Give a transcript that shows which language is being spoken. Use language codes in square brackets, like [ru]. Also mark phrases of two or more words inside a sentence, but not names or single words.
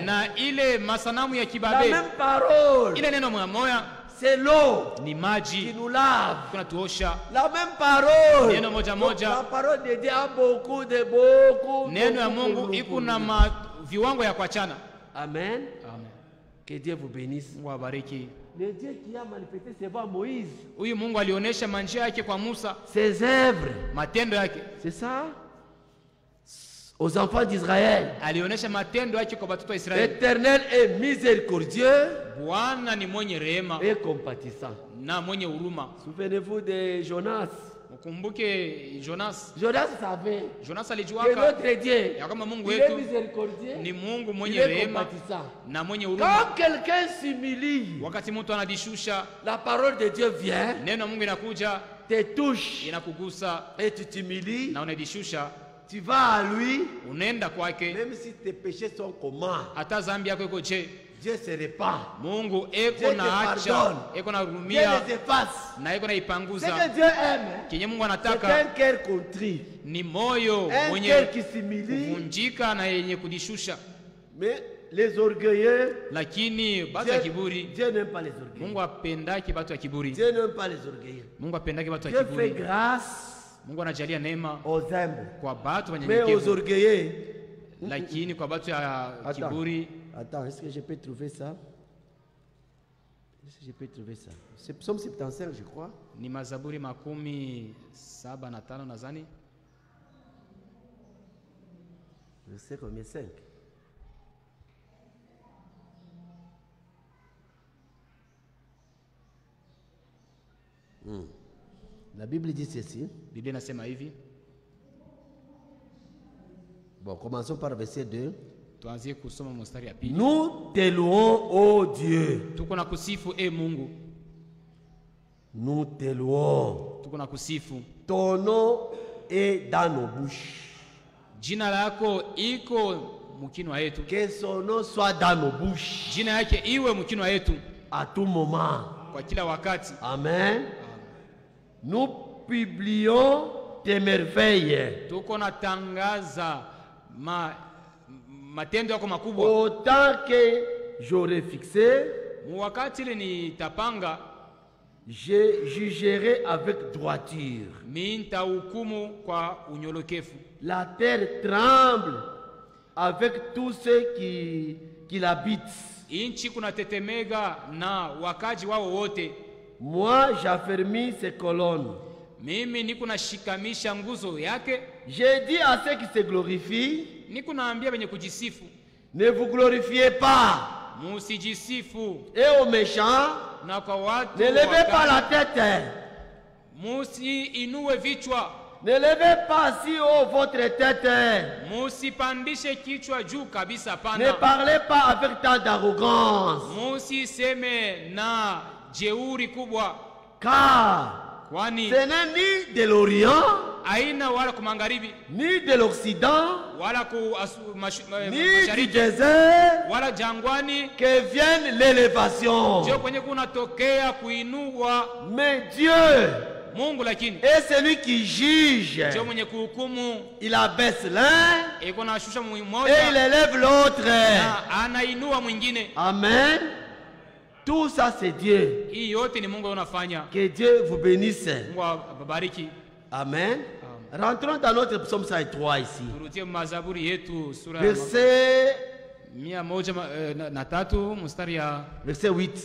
[fr] La même parole, c'est l'eau qui nous lave. La même parole. La parole de Dieu a beaucoup. Amen. Que Dieu vous bénisse. Le Dieu qui a manifesté ses voies à Moïse. [sw] Huyu Mungu alionyesha manjia yake kwa Musa. [fr] Ses œuvres. [sw] Matendo yake. [fr] C'est ça? Aux enfants d'Israël. [sw] Alionyesha matendo yake kwa watoto wa Israeli. [fr] L'Éternel est miséricordieux. [sw] Bwana ni mwenye rehema. [fr] Et compatissant. [sw] Na mwenye huruma. [fr] Souvenez-vous de Jonas. [sw] Mkumbuke Jonas. [fr] Jonas savait. [sw] Jonas alijuaka. [fr] Que notre Dieu. [sw] Ya kama Mungu wetu. [fr] Il est miséricordieux. [sw] Ni Mungu mwenye rehema. Na mwenye huruma. [fr] Quand quelqu'un s'humilie. [sw] Wakati mtu anajishusha. [fr] La parole de Dieu vient. [sw] Neno Mungu inakuja. [fr] Te touche. [sw] Inakugusa. [fr] Et tu t'humilies. [sw] Na unajishusha. [fr] Tu vas à lui. [sw] Unaenda kwake. [fr] Même si tes péchés sont comment. [sw] Hata dhambi yako iko je. [fr] Dieu se répand. [sw] Mungu eko na acha, eko na hurumia, na eko na ipanguza. [fr] Ce que Dieu aime, [sw] kenye Mungu anataka, [fr] c'est un cœur contrit, [sw] ni moyo mwenye kuvunjika na yenye kujishusha. [fr] Mais les orgueilleux, [sw] lakini batu ya kiburi, [fr] Dieu n'aime pas les orgueilleux. [sw] Mungu apendaki batu ya kiburi. [fr] Dieu n'aime pas les orgueilleux. [sw] Mungu apendaki batu ya [fr] Dieu [sw] kiburi. [fr] fait grâce. [sw] Mungu anajalia neema [fr] aux humbles. [sw] Kwa batu wanyenyekevu. [fr] Mais aux orgueilleux, [sw] lakini kwa batu ya kiburi. [fr] Attends, est-ce que je peux trouver ça? Est-ce que je peux trouver ça? C'est Psaume 75, je crois. [sw] Ni Mazaburi 75 nadhani. [fr] Verset combien? 5. La Bible dit ceci. [sw] Biblia inasema hivi. [fr] Bon, commençons par verset 2. Nous te louons, ô Dieu. [sw] Mungu. [fr] Nous te louons. Ton nom est dans nos bouches. [sw] Jina lako iko mukinwa yetu. [fr] Que son nom soit dans nos bouches. [sw] Jina yake iwe mukinwa yetu. [fr] À tout moment. [sw] Kwa kila wakati. Amen. [fr] Nous publions tes merveilles. [sw] Tuko natangaza matendo yako makubwa. [fr] Autant que j'aurais fixé, [sw] wakati ile nitapanga, [fr] je jugerai avec droiture. [sw] Mimi nitahukumu kwa unyolokefu. [fr] La terre tremble avec tous ceux qui l'habitent. [sw] Inchi kuna tetemega na wakaji wao wote. [fr] Moi j'affermis ses colonnes. [sw] Mimi niko nashikamisha nguzo yake. [fr] J'ai dit à ceux qui se glorifient, [sw] niko naambia wenye kujisifu, [fr] ne vous glorifiez pas. [sw] Musijisifu. [fr] Et aux méchants, [sw] na kwa watu, [fr] ne levez pas la tête. [sw] Musi inue vichwa. [fr] Ne levez pas si haut votre tête. [sw] Musipandishe kichwa juu kabisa pana. [fr] Ne parlez pas avec tant d'arrogance. [sw] Musiseme na jeuri kubwa. [fr] Car [sw] kwani [fr] ce n'est ni de l'Orient, [sw] aina wala kumangaribi, [fr] ni de l'Occident, [sw] wala [fr] ni du désert, [sw] wala jangwani, [fr] que vienne l'élévation. [sw] Ndio kwenye kunatokea kuinua. [fr] Mais Dieu, [sw] Mungu lakini, [fr] est celui qui juge. [sw] Ndio mwenye kuhukumu. [fr] Il abaisse l'un et il élève l'autre. [sw] Anainua mwingine. [fr] Amen. Tout ça c'est Dieu. Que Dieu vous bénisse. Amen. Amen. Rentrons dans notre psaume 103 ici. Verset 8.